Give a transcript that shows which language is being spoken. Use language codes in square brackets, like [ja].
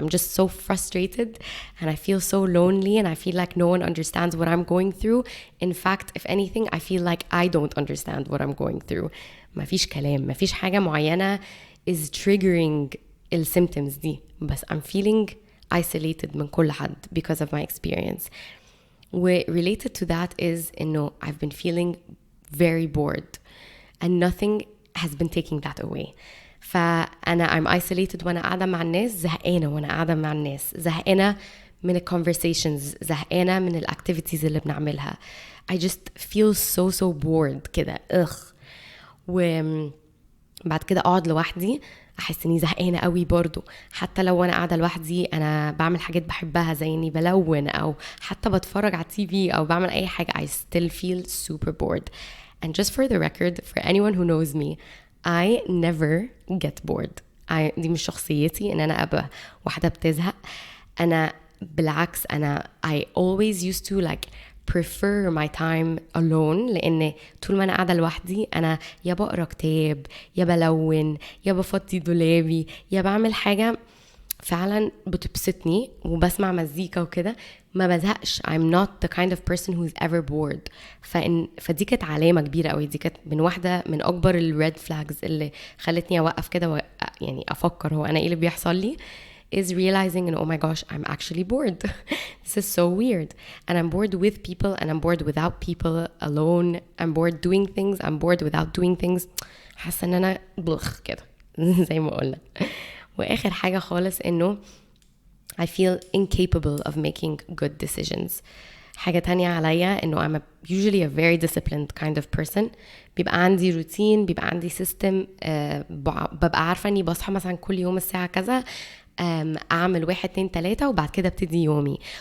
[en] I'm just so frustrated and I feel so lonely and I feel like no one understands what I'm going through. In fact, if anything, I feel like I don't understand what I'm going through. [ar] مفيش كلام، مفيش حاجة معينة [en] is triggering ال symptoms [ar] دي، بس [en] I'm feeling isolated [ar] من كل حد [en] because of my experience. Related to that is [ar] إنه [en] I've been feeling very bored and nothing has been taking that away. [ar] فأنا [en] I'm isolated [ar] وأنا قاعدة مع الناس، زهقانة وأنا قاعدة مع الناس، زهقانة من ال conversations، زهقانة من ال activities اللي بنعملها. [en] I just feel so bored [ar] كده وبعد كده أقعد لوحدي أحس إني زهقانة قوي برضو. حتى لو أنا قاعدة لوحدي أنا بعمل حاجات بحبها زي إني بلون أو حتى بتفرج على TV أو بعمل أي حاجة. [en] I still feel super bored. And just for the record, for anyone who knows me, I never get bored. [ar] دي مش شخصيتي ان انا ابقى واحدة بتزهق. انا بالعكس انا [en] I always used to like prefer my time alone، [ar] لان طول ما انا قاعدة لوحدي انا يا بقرا كتاب يا بلون يا بفضي دولابي يا بعمل حاجة فعلا بتبسطني وبسمع مزيكا وكده، ما بزهقش. [en] I'm not the kind of person who's ever bored. [ar] فدي كانت علامة كبيرة قوي، دي كانت واحدة من أكبر red flags اللي خلتني أوقف كده يعني أفكر هو أنا إيه اللي بيحصل لي، [en] is realizing oh my gosh I'm actually bored. This is so weird and I'm bored with people and I'm bored without people, alone. I'm bored doing things, I'm bored without doing things. [ar] حاسة إن أنا بلخ كده زي ما قلنا. وآخر حاجة خالص إنه [en] I feel incapable of making good decisions. [ar] حاجة تانية عليا إنه [en] I'm usually a very disciplined kind of person. [ar] بيبقى عندي روتين، بيبقى عندي system. ببقى عارفة إني بصحى مثلا كل يوم الساعة كذا، أعمل 1 2 3 وبعد كده ابتدي يومي.